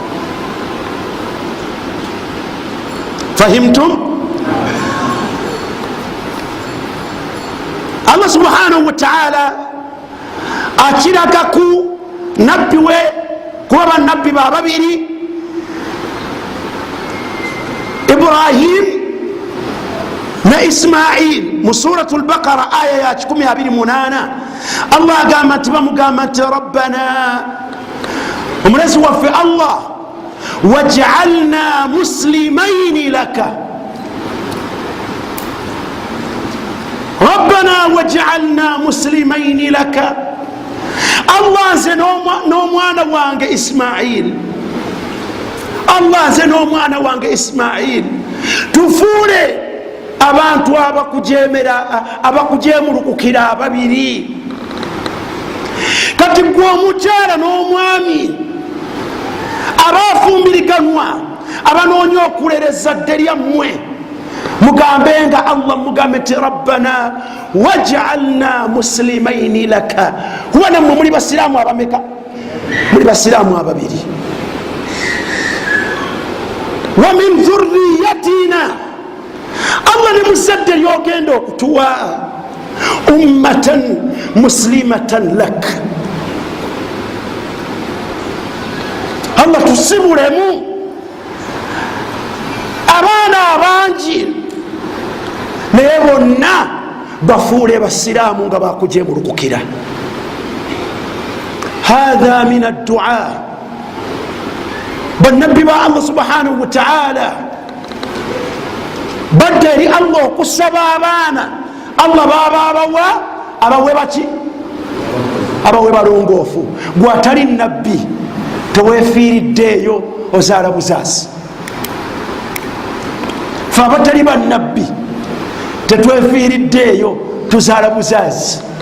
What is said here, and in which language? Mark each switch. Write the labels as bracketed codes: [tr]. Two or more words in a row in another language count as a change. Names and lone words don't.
[ar] فهمتم? [lg] Allah subhanahu wa ta'ala akiraga ku nabbi we, kuba bannabbi bababiri Ibrahim na Ismail mu suratu al-Baqara aya ya 128. Allah agamba nti bamugamba nti rabbana, omulezi waffe Allah, [ar] واجعلنا مسلمين لك، ربنا واجعلنا مسلمين لك. [lg] Allah nze n'omwana wange Ismail, Allah nze n'omwana wange Ismail tufuule abantu abakujemulukukira ababiri. Kati gwe omukyala n'omwami abafumbiriganwa abanoonya okulereza ezzadde lyammwe, mugambenga Allah, mugambe nti [ar] ربنا واجعلنا مسلمين لك. [lg] Huwa nammwe muli basiraamu abameka? Muli basiraamu ababiri. [ar] ومن ذريتنا, [lg] Allah ne muzadde lyogenda okutuwa [ar] أمة مسلمة لك. [lg] Allah tusibulemu abaana abangi naye bonna bafuule basiraamu nga bakujemulukukira. [ar] هذا من الدعاء, [lg] bannabbi ba [ar] الله سبحانه وتعالى [lg] badde eri Allah okusaba abaana. Allah baba abawe baki? Abawe balongoofu. Gwe atali nabbi tewefiiriddeeyo ozaala buzaasi. Fe abatali bannabbi tetwefiiriddeeyo tuzaala buzaasi.